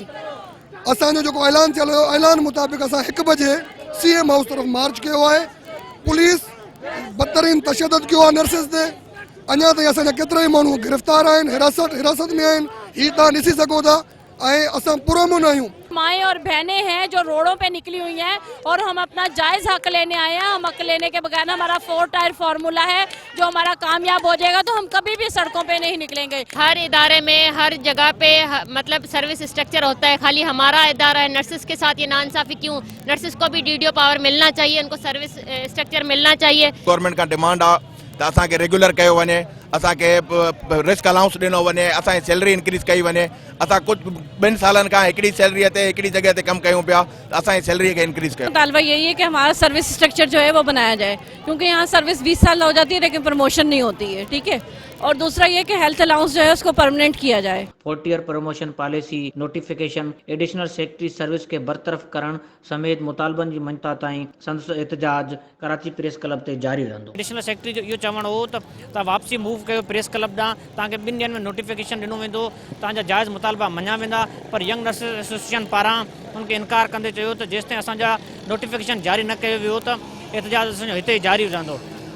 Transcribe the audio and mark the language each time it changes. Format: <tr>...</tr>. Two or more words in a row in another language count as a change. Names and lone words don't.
<sd>असांजो जेको ऐलान थियल हुयो, ऐलान मुताबिक़ असां 1 बजे CM हाउस तरफ़ मार्च कयो आहे। पुलिस बदतरीन तशद्दुद कयो आहे नर्सिस ते। अञा ताईं असांजा केतिरा ई माण्हू गिरफ़्तार आहिनि, हिरासत में आहिनि। हीउ तव्हां ॾिसी सघो था ऐं असां पुरअमन आहियूं।</sd> <ur>ماں اور بہنیں ہیں جو روڈوں پہ نکلی ہوئی ہیں اور ہم اپنا جائز حق لینے آئے ہیں. ہم حق لینے کے بغیر ہمارا 4</ur> <en>tier formula</en> <ur>ہے جو ہمارا کامیاب ہو جائے گا تو ہم کبھی بھی سڑکوں پہ نہیں نکلیں گے. ہر ادارے میں ہر جگہ پہ مطلب</ur> <en>service structure</en> <ur>ہوتا ہے، خالی ہمارا ادارہ ہے. نرسز کے ساتھ یہ ناانصافی کیوں؟ نرسز کو بھی</ur> <en>DDO power</en> <ur>ملنا چاہیے، ان کو</ur> <en>service structure</en> <ur>ملنا چاہیے. گورنمنٹ کا ڈیمانڈ</ur> <sd>आहे त असांखे रेगुलर कयो वञे, असांखे</sd> <en>risk allowance</en> <sd>ॾिनो वञे, असांजी</sd> <en>salary increase</en> <sd>कई वञे। असां कुझु 2 सालनि खां हिकिड़ी सैलरीअ ते हिकिड़ी जॻह ते कमु कयूं पिया, असांजी सैलरी खे इंक्रीज़ कयो।</sd> <ur>مطالبہ یہی ہے کہ ہمارا</ur> <en>service structure</en> <ur>جو ہے وہ بنایا جائے، کیونکہ یہاں سروس 20 سال ہو جاتی ہے لیکن پروموشن نہیں ہوتی ہے. ٹھیک ہے، اور دوسرا یہ کہ</ur> <en>health allowance</en> <ur>جو ہے اس کو پرمانینٹ کیا جائے.</ur> <sd>40</sd> <en>promotion policy notification additional secretary service</en> <sd>के बरतरफ़ करण समेत मुतालबनि जी मञता ताईं संदसि एहतजाज कराची प्रेस क्लब ते जारी रहंदो।</sd> <en>additional secretary</en> <sd>जो इहो चवणु हो त तव्हां वापसी मूव कयो प्रेस क्लब ॾांहुं, तव्हांखे 2 ॾींहंनि में नोटिफिकेशन ॾिनो वेंदो, तव्हांजा जाइज़ मुतालबा मञा वेंदा। पर यंग नर्सिस एसोसिएशन पारां उनखे इनकार कंदे चयो त जेसिताईं असांजा नोटिफिकेशन जारी न कयो वियो त एहतजाज असांजो हिते ई जारी रहंदो।</sd>